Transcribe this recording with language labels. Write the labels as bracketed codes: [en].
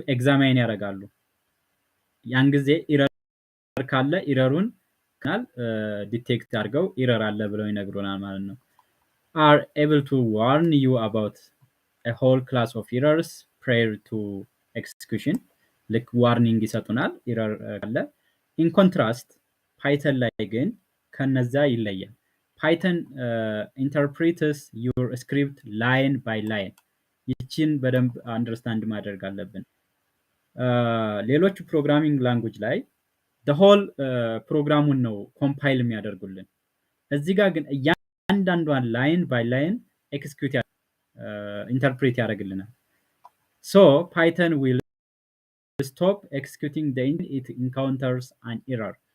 [am] ኤግዛማይን ያደርጋሉ። ያን ጊዜ ኢረር ካለ ኢረሩን ዲቴክት አድርገው ኢረር አለ ብለው ይነግሩናል ማለት ነው። [en] are able to warn you about a whole class of errors prior to execution. like warning [am] ይሰጡናል ኢረር ካለ። [en] in contrast [am] ፓይተን ላይ ግን ከነዛ ይለያል። [en] ፓይተን interprets your script line by line. [am] ይችን በደንብ አንደርስታንድ ማድረግ አለብን። ሌሎች ፕሮግራሚንግ ላንጉጅ ላይ [en] the whole [am] ፕሮግራሙን ነው ኮምፓይል የሚያደርጉልን። እዚህ ጋር ግን አንዳንዷን ላይን ባይ ላይን ኤክስኪዩት ኢንተርፕሬት ያደርግልናል። ሶ ፓይተን ዊል ስቶፕ ኤክስኪዩቲንግ [en] the it encounters an error.